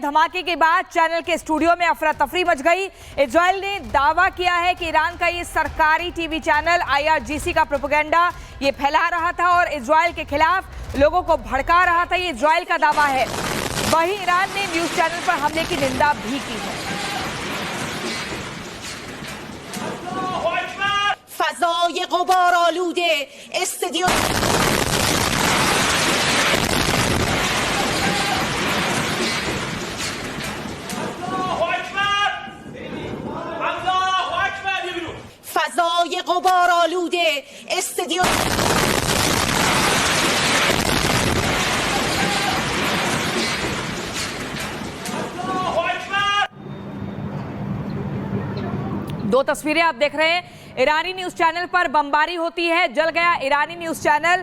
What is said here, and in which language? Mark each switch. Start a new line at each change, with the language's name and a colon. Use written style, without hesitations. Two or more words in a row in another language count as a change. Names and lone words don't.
Hindi: धमाके के बाद चैनल के स्टूडियो में अफरा तफरी मच गई। इजरायल ने दावा किया है कि ईरान का ये सरकारी
English: TV channel
Hindi: IRGC का प्रोपेगेंडा ये फैला रहा था और इजरायल के खिलाफ लोगों को भड़का रहा था। ये इजरायल का दावा है। वहीं ईरान ने
English: news channel
Hindi: पर हमले की निंदा भी की है।
Persian: فضای غبار آلوده استدیو فضای غبار آلوده استدیو
Hindi: दो तस्वीरें आप देख रहे हैं। ईरानी
English: news channel
Hindi: पर बमबारी होती है, जल गया ईरानी
English: news channel.